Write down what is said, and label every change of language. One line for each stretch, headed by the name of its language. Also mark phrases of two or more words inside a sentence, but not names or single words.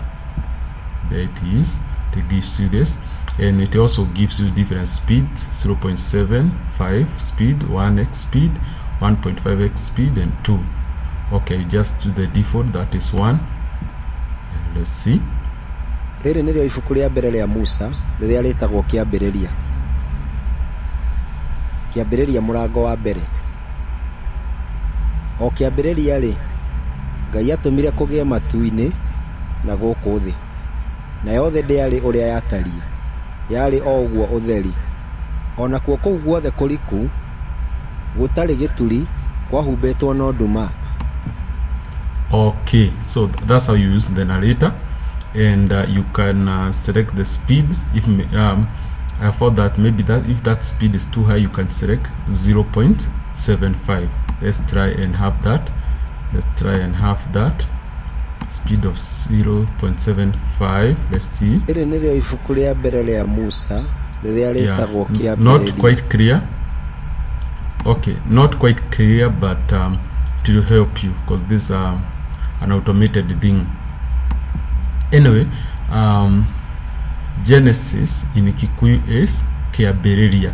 English: There it is. It gives you this, and it also gives you different speeds: 0.75 speed, 1x speed, 1.5x speed, and 2. Okay, just to the default, that is 1. And let's see.
Kikuyu: Rĩrĩ nĩrĩo ibuku rĩa mbere rĩa Musa rĩrĩa rĩtagwo Kĩambĩrĩria. Kĩambĩrĩria mũrango wa mbere. O kĩambĩrĩria rĩ, Ngai atũmire kũgĩe matu-inĩ na gũkũ thĩ, na yothe ndĩarĩ ũrĩa yatariĩ, yarĩ o ũguo ũtheri, o nakuo kũu guothe kũriku gũtarĩ gĩturi kwahumbĩtwo na nduma.
English: Okay, so that's how you use the narrator, and you can select the speed. If I thought that maybe that if that speed is too high, you can select 0.75. Let's try and have that. Let's try and have that speed of 0.75. Let's see.
Kikuyu: Ĩrĩ nĩrĩo ibuku rĩa mbere rĩa Musa rĩrĩa rĩtagwo kĩambĩrĩria.
English: Not quite clear. Okay, not quite clear, but it will help you because this is an automated thing. Anyway, Genesis in Kikuyu is Kiambĩrĩria.